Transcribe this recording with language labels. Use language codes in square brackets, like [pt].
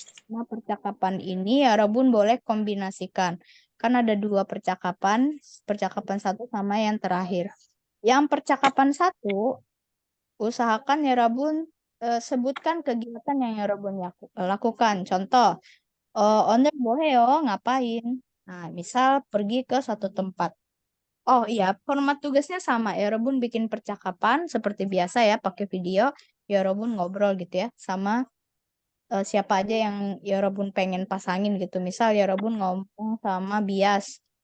[id] Nah, percakapan ini ya, Rabun boleh kombinasikan. Kan ada dua percakapan. Percakapan satu sama yang terakhir. Yang percakapan satu, usahakan ya, Rabun sebutkan kegiatan yang ya, Rabun lakukan. [ko] Contoh, 오늘 뭐 해요? [id] Ngapain? Nah, misal pergi ke satu tempat. Oh iya, format tugasnya sama. Ya, Robun bikin percakapan seperti biasa ya, pakai video. Ya, Robun ngobrol gitu ya, sama siapa aja yang ya Robun pengen pasangin gitu. Misal ya Robun ngomong sama Bias.